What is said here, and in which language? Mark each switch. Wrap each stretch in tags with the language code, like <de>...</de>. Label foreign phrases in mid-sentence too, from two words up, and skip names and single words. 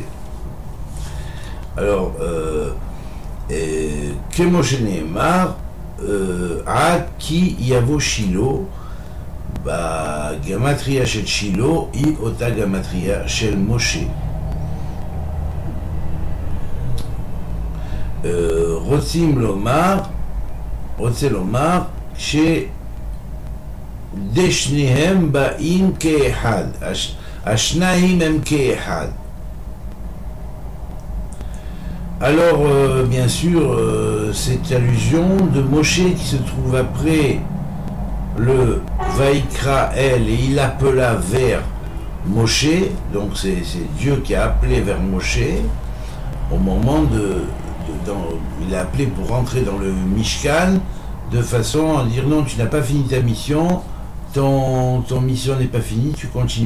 <fr>Alors,</fr> <he>כמו שנאמר, עד כי יבוא שילה, בגמטריה של שילה היא אותה גמטריה של משה. רוצה לומר ששניהם באים כאחד, השניים הם כאחד.</he> <fr>Alors, bien sûr, cette allusion de Moshe qui se trouve après le</fr> <he>ויקרא אל,</he> <fr>et il appela vers Moshe, donc c'est Dieu qui a appelé vers Moshe au moment il a appelé pour rentrer dans le Mishkan, de façon à dire non, tu n'as pas fini ta mission, ton mission n'est pas finie, tu continues.</fr>